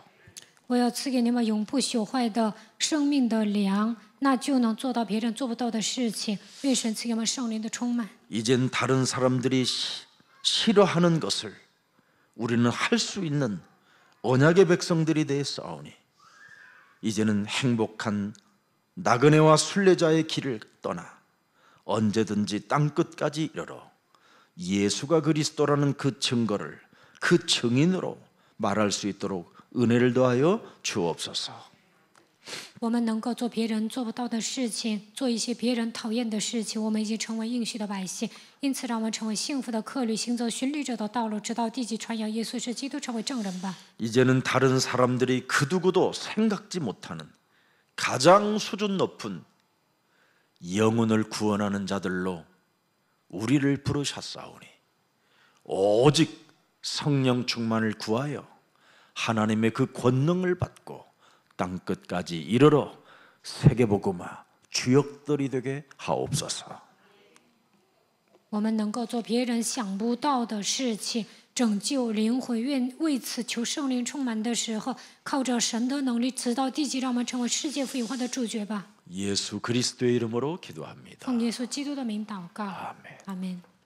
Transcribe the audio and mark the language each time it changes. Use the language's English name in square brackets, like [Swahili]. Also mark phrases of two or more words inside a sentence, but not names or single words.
[Chinese] 我要赐给你们永不朽坏的生命的粮，那就能做到别人做不到的事情。愿神赐给我们圣灵的充满。 [Korean] 이젠 다른 사람들이 싫어하는 것을 우리는 할 수 있는 언약의 백성들이 되었사오니 이제는 행복한 나그네와 순례자의 길을 떠나 언제든지 땅끝까지 이르러 예수가 그리스도라는 그 증거를 그 증인으로 말할 수 있도록 은혜를 더하여 주옵소서. [Chinese] 我们能够做别人做不到的事情，做一些别人讨厌的事情。我们已经成为应许的百姓，因此让我们成为幸福的客旅，行走巡礼者的道路，直到地极传扬耶稣是基督，成为证人吧。 [Korean] 이제는 다른 사람들이 그 누구도 생각지 못하는 가장 수준 높은 영혼을 구원하는 자들로 우리를 부르셨사오니 오직 성령 충만을 구하여 하나님의 그 권능을 받고 땅끝까지 이르러 세계복음화 주역들이 되게 하옵소서. [Chinese] 我们能够做别人想不到的事情，拯救灵魂。愿为此求圣灵充满的时候，靠着神的能力，直到地极，让我们成为世界福音化的主角吧。 [Korean] 예수 그리스도의 이름으로 기도합니다. [Chinese] 奉耶稣基督的名祷告， [Korean] 아멘. [Chinese] 阿门。